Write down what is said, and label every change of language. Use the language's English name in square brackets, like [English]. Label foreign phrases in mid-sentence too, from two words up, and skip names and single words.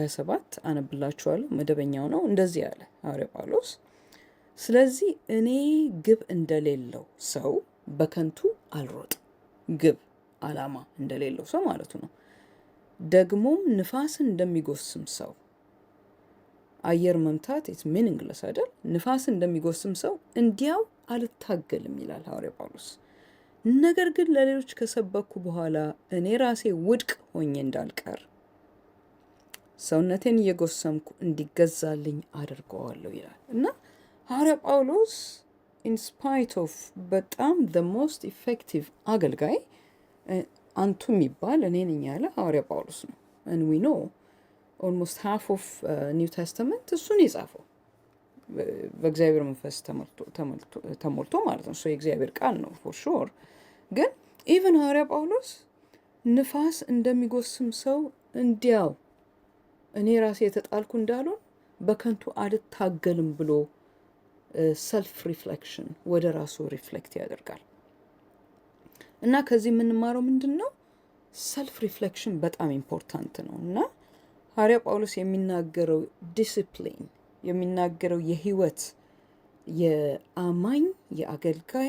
[Amharic] 27 አነብላችኋለሁ መደበኛው ነው እንደዚህ ያለ ሐዋርያ ጳውሎስ ስለዚህ እኔ ግብ እንደሌለው ሰው በከንቱ አልሮጥ ግብ አላማ እንደሌለው ሰው ማለቱ ነው ደግሞም ንፋስን እንደሚጎስም ሰው አየር መምታት [English] it's meaningless [Amharic] አይደል ንፋስን እንደሚጎስም ሰው እንዲያው አልታገልም ይላል ሐዋርያ ጳውሎስ ነገር ግን ለሌሎች ከሰበኩ በኋላ እኔ ራሴ ውድቅ ሆኜ እንዳልቀር ሰውነቴን እየጎሰምኩ እንዲገዛልኝ አድርገዋለሁ ይላል እና ሐዋርያ ጳውሎስ [English] in spite of [Amharic] በጣም [English] the most effective [Amharic] አገልጋይ አንቱ የሚባል እኔ ነኝ ያለ ሐዋርያ ጳውሎስ ነው [English] and we know almost half of New Testament [Amharic] እሱን የጻፈው በእግዚአብሔር መንፈስ ተሞልቶ ማለት ነው so የእግዚአብሔር ቃል ነው [English] for sure [Amharic] ግን even ሐዋርያ ጳውሎስ ንፋስ እንደሚጎስም ሰው እንዲያው እኔ ራሴ የተጣልኩ እንዳልሆን በከንቱ አልታገልም ብሎ [English] self reflection [Amharic] ወደ ራሱ ሪፍሌክት ያደርጋል እና ከዚህ የምንማረው ምንድነው [English] self reflection [Amharic] በጣም ኢምፖርታንት ነው እና ሐዋርያ ጳውሎስ የሚናገረው ዲሲፕሊን የሚናገረው የህይወት የአማኝ የአገልጋይ